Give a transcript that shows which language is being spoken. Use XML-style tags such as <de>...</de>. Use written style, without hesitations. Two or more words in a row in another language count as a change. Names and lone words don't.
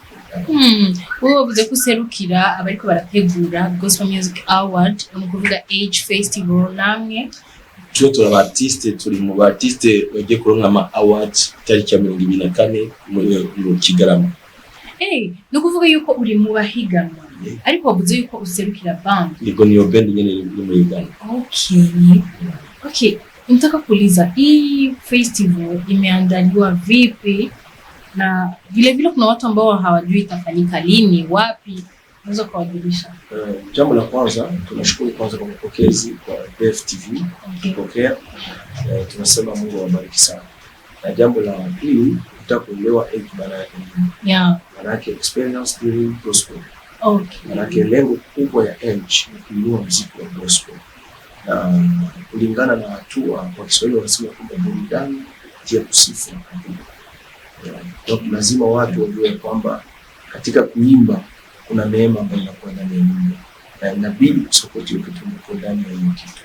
<rn>Uwo bize kuserukira abariko barategura Gospel Music Award mu kuvuga Age Festival namwe. Cyo turi mu artiste bagiye kuronka ama awards tariki ya 2024 mu Kigarama. No kuvuga yuko uri mu bahiganwa ariko wavuze yuko userukira band. Niko niyo band nyene iri mu higanwa.</rn> <sw>Okay, nataka kuuliza hii festival imeandaliwa vipi na vile kuna watu ambao hawajui itafanyika lini wapi, unaweza kuwajulisha? Jambo la kwanza tunashukuru kwanza kwa mapokezi kwa DFTV kupokea. Tunasema Mungu awabariki sana. Na jambo la pili utakuelewa maana yake. Maana yake</sw> <en>experience during gospel.</en> <sw>Maana yake lengo kubwa ya Age ni kuinua muziki wa gospel. Kulingana na hatua kwa Kiswahili wanasema kwamba burudani ya kusifu. Lazima watu wajue kwamba katika kuimba kuna neema ambayo inakuwa ndani ya nyimbo na inabidi kusupport hiyo kitu ndani ya hiyo kitu.</sw>